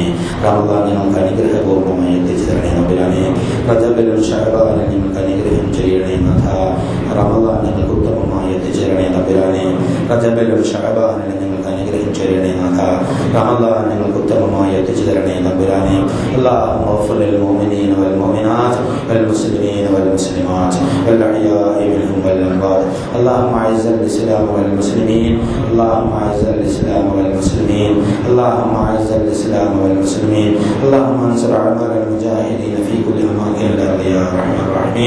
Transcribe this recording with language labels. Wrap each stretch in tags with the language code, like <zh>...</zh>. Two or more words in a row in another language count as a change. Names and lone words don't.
<ml>റമദാൻ ഞങ്ങൾക്ക് അനുഗ്രഹപൂർവ്വമായി എത്തിച്ചു തരണേ തമ്പുരാനെ. റജബിലും ശഅബാനും ഞങ്ങൾക്ക് അനുഗ്രഹം ചെയ്യണേ നാഥ. റമദാൻ ഞങ്ങൾക്ക് ഉത്തമമായി എത്തിച്ചു തരണേ തമ്പുരാനെ. റജബിലും ശഅബാനും ഞങ്ങൾക്ക് അനുഗ്രഹം ചെയ്യണേ നാഥ. റമദാൻ ഞങ്ങൾക്ക് ഉത്തമമായി എത്തിച്ചു തരണേ തമ്പുരാനെ.</ml> <ar>اللهم اغفر للمؤمنين والمؤمنات والمسلمين والمسلمات والأحياء منهم والأموات. اللهم أعز الإسلام والمسلمين. اللهم أعز الإسلام والمسلمين. اللهم أعز الإسلام والمسلمين. اللهم انصر أعمال المجاهدين في كل أماكن الأرض يا أرحم الراحمين.</ar>